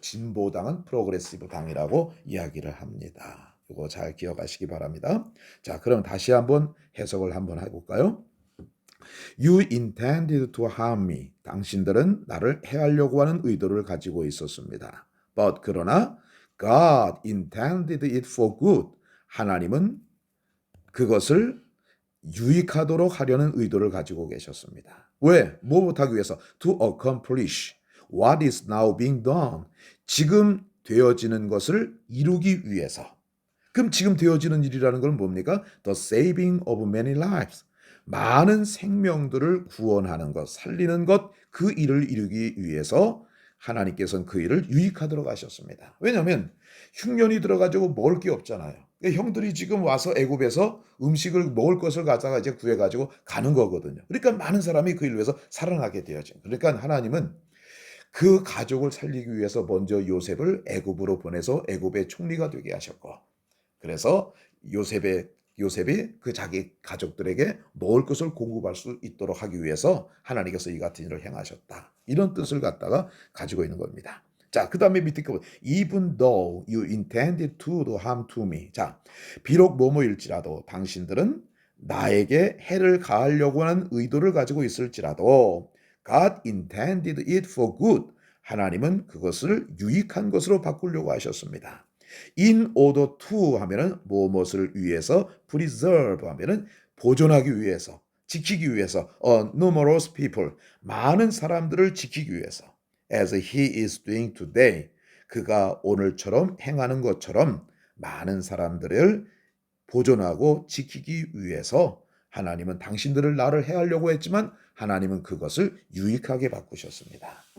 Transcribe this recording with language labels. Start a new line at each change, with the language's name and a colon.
Korean: 진보당은 프로그레시브 당이라고 이야기를 합니다. 이거 잘 기억하시기 바랍니다. 자, 그럼 다시 한번 해석을 한번 해볼까요?
English: You intended to harm me.
Korean: 당신들은 나를 해하려고 하는 의도를 가지고 있었습니다.
English: But
Korean: 그러나
English: God intended it for good.
Korean: 하나님은 그것을 유익하도록 하려는 의도를 가지고 계셨습니다. 왜? 무엇하기 위해서?
English: To accomplish what is now being done.
Korean: 지금 되어지는 것을 이루기 위해서. 그럼 지금 되어지는 일이라는 건 뭡니까?
English: The saving of many lives.
Korean: 많은 생명들을 구원하는 것, 살리는 것, 그 일을 이루기 위해서 하나님께서는 그 일을 유익하도록 하셨습니다. 왜냐하면 흉년이 들어가지고 먹을 게 없잖아요. 형들이 지금 와서 애굽에서 음식을 먹을 것을 가져가 이제 구해가지고 가는 거거든요. 그러니까 많은 사람이 그 일을 위해서 살아나게 되어진. 그러니까 하나님은 그 가족을 살리기 위해서 먼저 요셉을 애굽으로 보내서 애굽의 총리가 되게 하셨고, 그래서 요셉이 그 자기 가족들에게 먹을 것을 공급할 수 있도록 하기 위해서 하나님께서 이 같은 일을 행하셨다. 이런 뜻을 갖다가 가지고 있는 겁니다.
English: 자,
Korean: 그 다음에 밑에 거
English: even though you intended to do harm to me.
Korean: 자, 비록 뭐뭐일지라도 당신들은 나에게 해를 가하려고 하는 의도를 가지고 있을지라도
English: God intended it for good.
Korean: 하나님은 그것을 유익한 것으로 바꾸려고 하셨습니다.
English: In order to
Korean: 하면은 무엇을 위해서, preserve 하면은 보존하기 위해서, 지키기 위해서,
English: numerous people
Korean: 많은 사람들을 지키기 위해서,
English: as he is doing today
Korean: 그가 오늘처럼 행하는 것처럼 많은 사람들을 보존하고 지키기 위해서 하나님은 당신들을 나를 해하려고 했지만 하나님은 그것을 유익하게 바꾸셨습니다.